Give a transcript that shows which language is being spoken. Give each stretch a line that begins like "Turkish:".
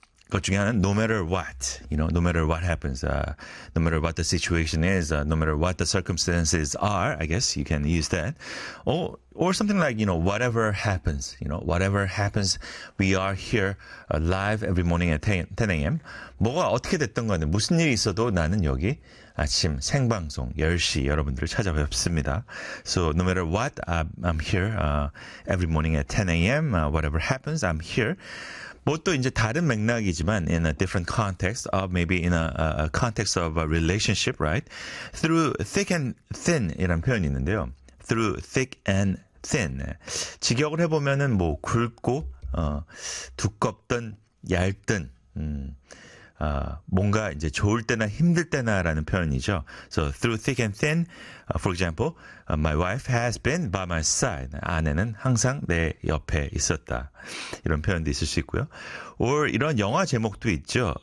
Korean: 것 중에 하나는
English: no matter what, you know, no matter what happens, no matter what the situation is, no matter what the circumstances are, I guess you can use that. Or something like, you know, whatever happens, you know, whatever happens, we are here live every morning at 10 a.m.
Korean: 뭐가 어떻게 됐든 간에 무슨 일이 있어도 나는 여기 아침 생방송 10시 여러분들을 찾아뵙습니다.
English: So no matter what, I'm here every morning at 10 a.m. Whatever happens, I'm here.
Korean: 뭐 또 이제 다른 맥락이지만
English: in a different context of maybe in a context of a relationship, right? Through thick and thin
Korean: 이란 표현이 있는데요.
English: Through thick and thin.
Korean: 직역을 해보면은 뭐 굵고 두껍든 얇든 뭔가 이제 좋을 때나 힘들 때나라는 표현이죠.
English: So through thick and thin, for example, my wife has been by my side.
Korean: 아내는 항상 내 옆에 있었다. 이런 표현도 있을 수 있고요. Or 이런 영화 제목도 있죠.